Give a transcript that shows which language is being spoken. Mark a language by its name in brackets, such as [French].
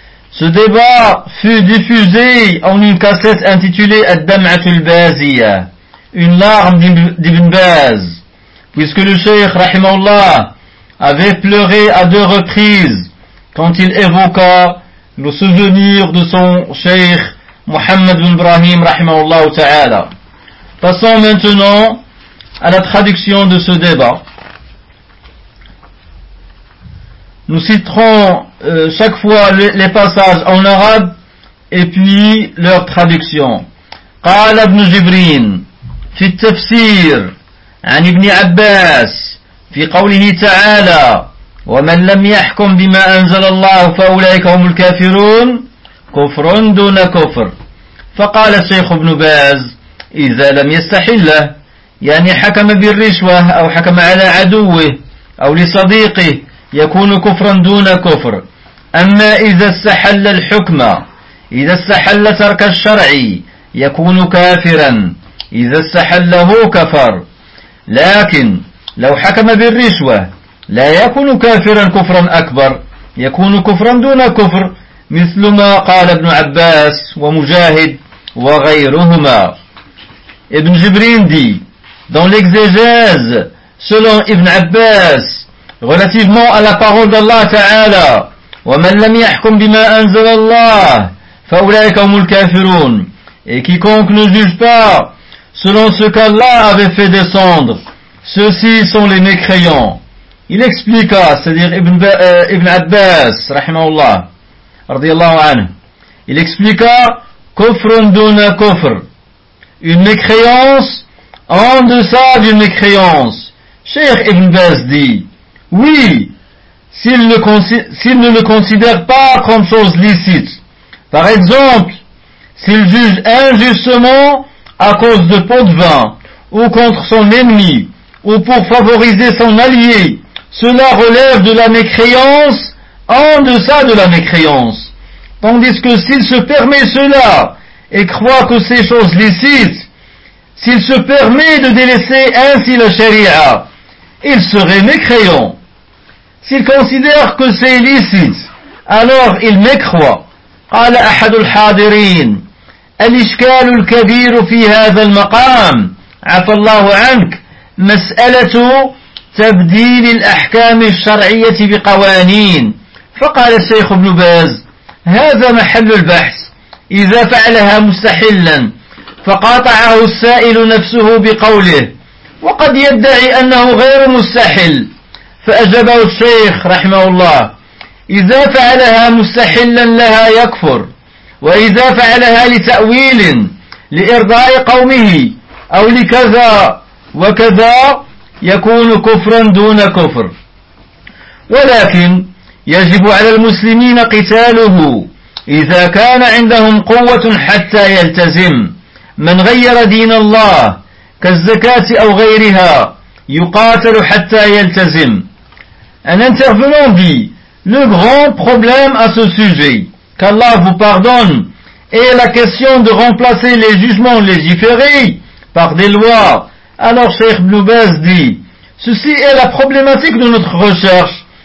[French] Ce débat fut diffusé en une cassette intitulée الدَّمْعَةُ الْبَازِيَةُ, une larme d'Ibn Baz, puisque le Cheikh Rahimallah avait pleuré à deux reprises quand il évoqua le souvenir de son Cheikh Mohammed ibn Ibrahim, rahimahullah ta'ala. Passons maintenant à la traduction de ce débat. Nous citerons chaque fois les passages en arabe et puis leur traduction. [Arabic] Qala ibn Jibrin fi tafsir an ibn Abbas fi qawlihi ta'ala وَمَنْ لَمْ يَحْكُمْ بِمَا أَنْزَلَ اللَّهُ فَأُولَٰئِكَ هُمُ الْكَافِرُونَ كُفْرٌ دُونَ كُفْرٍ. فقال الشيخ ابن باز: إذا لم يستحله، يعني حكم بالرشوة أو حكم على عدوه أو لصديقه، يكون كفرا دون كفر. أما إذا استحل الحكم، إذا استحل ترك الشرع يكون كافرا، إذا استحله كفر. لكن لو حكم بالرشوة لا يكون كافرا كفرا أكبر، يكون كفرا دون كفر، مثل ما قال ابن عباس ومجاهد وغيرهما. [French] ابن جبرين دي dans l'exégèse selon ابن عباس relativement à la parole d'Allah تعالى: [Arabic] ومن لم يحكم بما أنزل الله فأولئك هم الكافرون. [French] Et quiconque ne juge pas selon ce qu'Allah avait fait descendre, ceux-ci sont les mécréants. Il expliqua, c'est-à-dire Ibn Abbas, rahimahullah, radiyallahu anhu, il expliqua [Arabic] kufrun duna kufr, [French] une mécréance en deçà d'une mécréance. Cheikh Ibn Baz dit: oui, s'il ne le considère pas comme chose licite. Par exemple, s'il juge injustement à cause de pot de vin, ou contre son ennemi, ou pour favoriser son allié, cela relève de la mécréance en deçà de la mécréance. Tandis que s'il se permet cela et croit que c'est chose licite, s'il se permet de délaisser ainsi la charia, il serait mécréant. S'il considère que c'est licite, alors il mécroit. [Arabic] قال أحد الحاضرين الإشكال الكبير في هذا المقام عفى الله عنك مسألة تبديل الأحكام الشرعية بقوانين. فقال الشيخ ابن باز هذا محل البحث، إذا فعلها مستحلا فقاطعه السائل نفسه بقوله وقد يدعي أنه غير مستحل. فأجابه الشيخ رحمه الله إذا فعلها مستحلا لها يكفر، وإذا فعلها لتأويل لإرضاء قومه أو لكذا وكذا يكون كفرا دون كفر، ولكن يجب على المسلمين قتاله إذا كان عندهم قوة حتى يلتزم. من غير دين الله كالزكاة أو غيرها يقاتل حتى يلتزم. [French] أن انترفنون بي Le grand problème à ce sujet, qu'Allah vous pardonne, est la question de remplacer les jugements légiférés par des lois. Alors Cheikh Ibn Baz dit, ceci est la problématique de notre recherche.